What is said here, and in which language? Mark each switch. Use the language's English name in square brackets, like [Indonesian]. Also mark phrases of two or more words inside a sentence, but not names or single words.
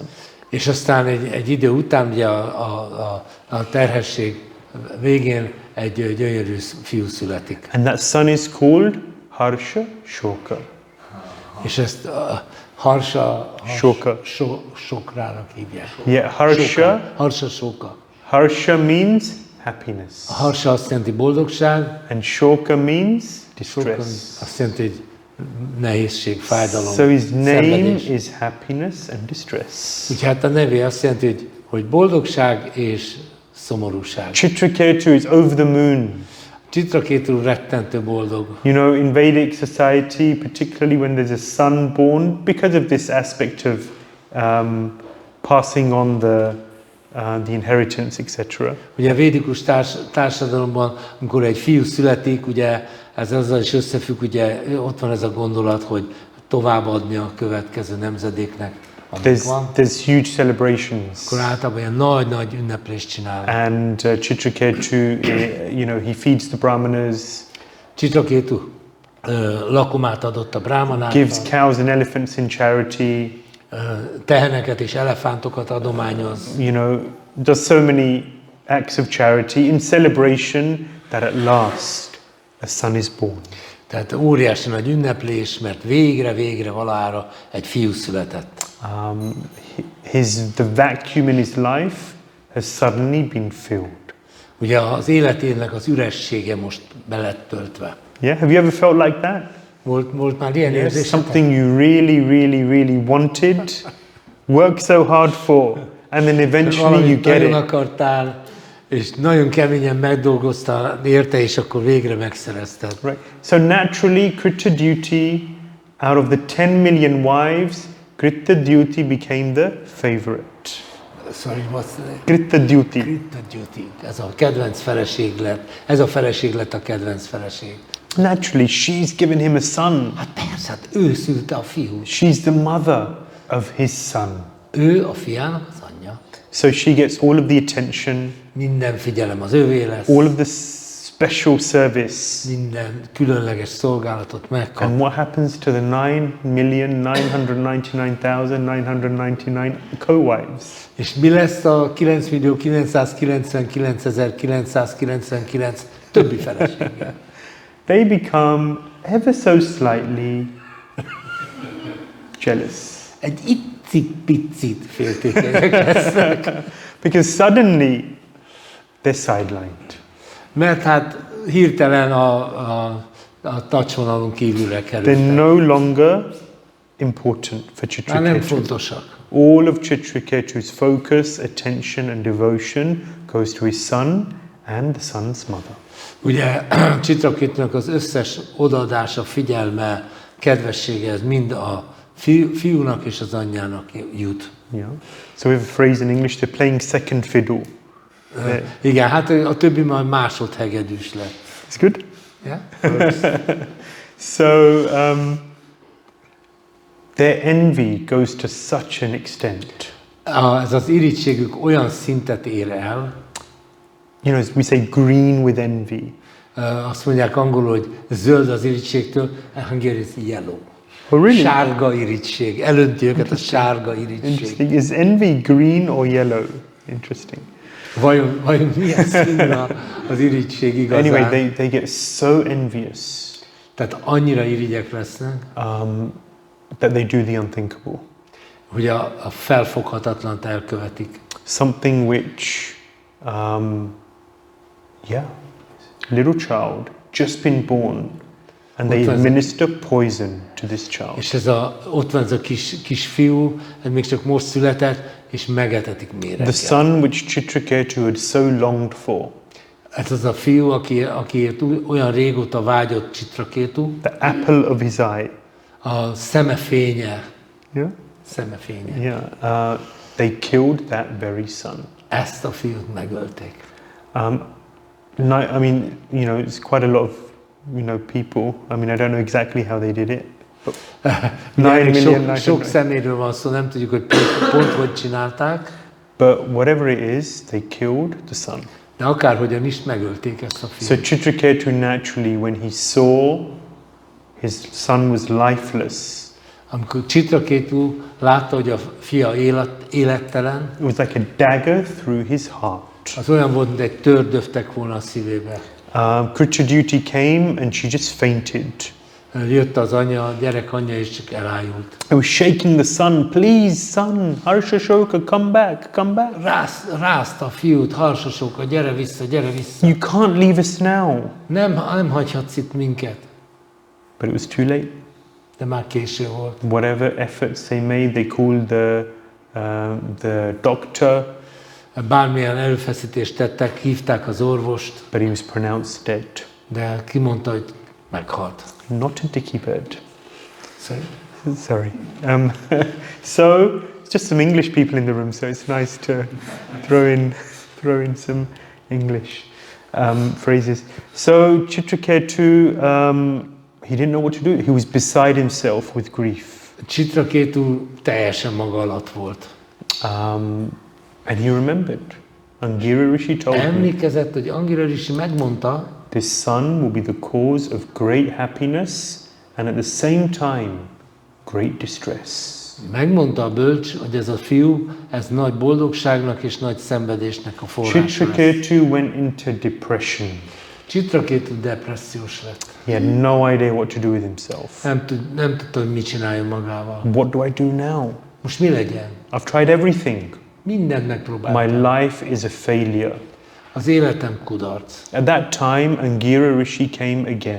[Hungarian] és aztán egy idő után ugye a terhesség végén egy gyönyörű fiú születik. [English] And that son is called Harsha Shoka. [Hungarian] És ezt Harsa Soka. Sokrának hívják. [English] Yeah, Harsha. Harsa Soka. Harsha means happiness. [Hungarian] A Harsa azt jelenti boldogság, [English] And Shoka means Soka distress. [Hungarian] azt jelenti, hogy nehézség, fájdalom, [English] So his name [Hungarian] szenvedés. [English] is happiness and distress. [Hungarian] Úgyhogy hát a neve azt jelenti, hogy boldogság és szomorúság. [English] Citraketu is over the moon. [Hungarian] Citraketu rettentő boldog. [English] You know, in Vedic society, particularly when there's a son born, because of this aspect of passing on the inheritance, etc. [Hungarian] Ugye a védikus társadalomban, amikor egy fiú születik, ugye ez azzal is összefügg, ugye ott van ez a gondolat, hogy továbbadni a következő nemzedéknek, amik van. [English] There's huge celebrations. [Hungarian] Akkor általában ilyen nagy-nagy ünneplést csinálnak. [English] And Citraketu, you know, he feeds the brahmanas, [Hungarian] Citraketu lakomát adott a [English] gives [Hungarian] brámanáknak, [English] cows and elephants in charity, [Hungarian] teheneket és elefántokat adományoz. [English] you know, does so many acts of charity in celebration that at last a son is born. [Hungarian] Tehát óriási nagy ünneplés, mert végre valahára egy fiú született. [English] The vacuum in his life has suddenly been filled. [Hungarian] Ugye az életének az üressége most be lett töltve. [English] Yeah, have you ever felt like that? [Hungarian] Volt már ilyen [English] Yes, [Hungarian] érzésetek? [English] something you really wanted, worked so hard for, and then eventually you [Hungarian] Valamit [English] get [Hungarian] nagyon [English] it. [Hungarian] akartál, és nagyon keményen megdolgoztál érte, és akkor végre megszerezted. [English] Right. So naturally, Kritta-dyuti, out of the 10 million wives, Kritta-dyuti became the favorite. Sorry, what's the name? Kritta-dyuti. Kritta-dyuti. [Hungarian] Ez a kedvenc feleség lett. Ez a feleség lett a kedvenc feleség. [English] Naturally, she's given him a son. [Hungarian] Hát persze, hát ő szülte a fiút. [English] She's the mother of his son. [Hungarian] Ő a fiának az anyja. [English] So she gets all of the attention, [Hungarian] Minden figyelem az övé lesz. [English] all of the special service. [Hungarian] Minden különleges szolgálatot megkap. [English] And what happens to the 9,999,999 co-wives? [Hungarian] És mi lesz a 9.999.999 többi feleséggel? [English] They become ever so slightly jealous. [Hungarian] Egy icipicit féltékenyek lesznek. [English] Because suddenly they're sidelined. [Hungarian] Mert hát hirtelen a touchvonalon kívülre [English] They're [Hungarian] kerültek. [English] no longer important for [Hungarian] Már nem [English] Citraketu. [Hungarian] fontosak. [English] All of Citraketu's focus, attention and devotion goes to his son and the son's mother. [Hungarian] Ugye Citraketunak az összes odaadása, figyelme, kedvessége, ez mind a fiúnak és az anyjának jut. [English] Yeah. So we have a phrase in English, they're playing second fiddle. [Hungarian] Igen, hát a többi majd másodhegedűs lett. [English] It's good. Yeah? So their envy goes to such an extent. [Hungarian] Ez az irítségük olyan szintet ér el, [English] You know, we say green with envy. [Hungarian] azt mondják angolul, hogy zöld az irítségtől, [English] Hungarian is yellow. Oh, really? [Hungarian] Sárga irítség, elönti őket a sárga irítség. [English] Interesting. Is envy green or yellow? Interesting. [Hungarian] Vajon milyen színű az irigység igazán? [English] Anyway, they get so envious [Hungarian] Tehát annyira irigyek lesznek, [English] that they do the unthinkable. [Hungarian] hogy a felfoghatatlant elkövetik. [English] Something which, little child, just been born, and they administer poison to this child. [Hungarian] És ott van ez a kis fiú, ez még csak most született, és megetetik méreggel. [English] The son which Citraketu had so longed for. [Hungarian] Ez az a fiú, akiért olyan régóta vágyott Citraketu. [English] The apple of his eye. [Hungarian] A szeme fénye. [English] Yeah? [Hungarian] Szeme fénye. [English] Yeah. They killed that very son. [Hungarian] Ezt a fiút megölték. [English] I mean, it's quite a lot of, people. I mean, I don't know exactly how they did it. [Hungarian] Sok szeméről van szó, nem tudjuk, hogy pont hogy csinálták. [English] But whatever it is, they killed the son. [Hungarian] De akárhogyan is megölték ezt a fiút. [English] So Citraketu naturally, when he saw his son was lifeless, [Hungarian] amikor Citraketu látta, hogy a fia élettelen, [English] it was like a dagger through his heart. [Hungarian] az olyan volt, mint egy tör döftek volna a szívébe. [English] Citraketu came and she just fainted. [Hungarian] Jött az anya, a gyerek anyja, és csak elájult. [English] I was shaking the son, please son, Harsashoka, come back, come back. [Hungarian] Rázta a fiút, Harsashoka, gyere vissza, gyere vissza. [English] You can't leave us now. [Hungarian] Nem hagyhatsz itt minket. [English] But it was too late. [Hungarian] De már késő volt. [English] Whatever efforts they made, they called the doctor. [Hungarian] Bármilyen erőfeszítést tettek, hívták az orvost. [English] But he was pronounced dead. [Hungarian] De kimondta, hogy meghalt. [English] Not a dicky bird. Sorry. So it's just some English people in the room, so it's nice to throw in some English phrases. So Citraketu, he didn't know what to do. He was beside himself with grief. [Hungarian] Citraketu teljesen maga alatt volt. [English] And he remembered. Angira Rishi told him, [Hungarian] emlékezett, hogy Angira Rishi megmondta, [English] this son will be the cause of great happiness and at the same time great distress. [Hungarian] Megmondta a bölcs, hogy ez a fiú, ez nagy boldogságnak és nagy szenvedésnek a forrása lesz. [English] Citraketu went into depression. [Hungarian] Citraketu depressziós lett. [English] He had no idea what to do with himself. [Hungarian] Nem tudta, hogy mit csináljon magával. [English] What do I do now? [Hungarian] Most mi legyen? [English] I've tried everything. [Hungarian] Mindent megpróbáltam. [English] My life is a failure. [Hungarian] Az életem kudarc. [English] At that time, Angira Rishi came again.